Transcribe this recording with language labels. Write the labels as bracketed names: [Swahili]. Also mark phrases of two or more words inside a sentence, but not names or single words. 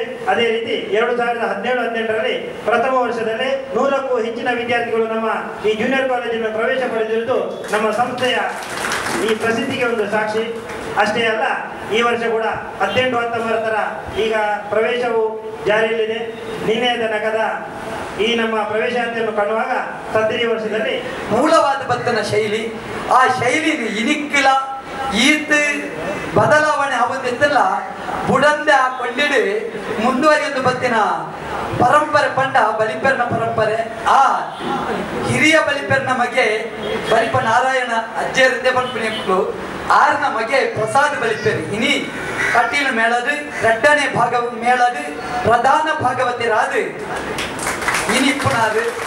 [Kannada] ಅದೇ ರೀತಿ 2017-18ರಲ್ಲಿ ಪ್ರಥಮ ವರ್ಷದಲ್ಲಿ 100ಕ್ಕೂ ಹೆಚ್ಚಿನ ವಿದ್ಯಾರ್ಥಿಗಳು ನಮ್ಮ ಈ ಜೂನಿಯರ್ ಕಾಲೇಜಿನ ಪ್ರವೇಶ ಪಡೆದಿರುವುದು ನಮ್ಮ ಸಂಸ್ಥೆಯ ಈ ಪ್ರಸಿದ್ಧಿಗೆ ಒಂದು ಸಾಕ್ಷಿ. ಅಷ್ಟೇ ಅಲ್ಲ, ಈ ವರ್ಷ ಕೂಡ 18-19ರ ಈಗ ಪ್ರವೇಶವು ಜಾರಿಯಲ್ಲಿದೆ. ನಿನ್ನೆಯ ತನಕದ ಈ ನಮ್ಮ ಪ್ರವೇಶಾತಿಯನ್ನು ಕಾಣುವಾಗ ಸದ್ರಿ ವರ್ಷದಲ್ಲಿ [Tulu] ಮೂಲವಾದ ಬತ್ತನ ಶೈಲಿ ಆ ಶೈಲಿ ಇನಿಕ್ಕಿಲ ಈತ್ ಬದಲಾವಣೆ ಆಗುತ್ತಿದ್ದಲ್ಲ ಬುಡಂದೆ ಆ ಕೊಂಡಿಡಿ ಮುಂದುವರಿಯುವುದು ಬತ್ತಿನ ಪರಂಪರೆ ಪಂಡ ಬಲಿಪೆರ್ನ ಪರಂಪರೆ ಆ ಹಿರಿಯ ಬಲಿಪೆರ್ನ ಮಗೆ ಬಲಿಪ ನಾರಾಯಣ ಅಜ್ಜೇರಿದ್ದೆ ಪಂಪಿನಿಗಳು ಆರ್ನ ಮಗೆ ಪ್ರಸಾದ್ ಬಲಿಪೆರಿ ಇನಿ ಕಟೀಲು ಮೇಳದು ಎರಡನೇ ಭಾಗ ಮೇಳದು ಪ್ರಧಾನ ಭಾಗವತಿರಾದು ಇನಿ ಪುನಾದು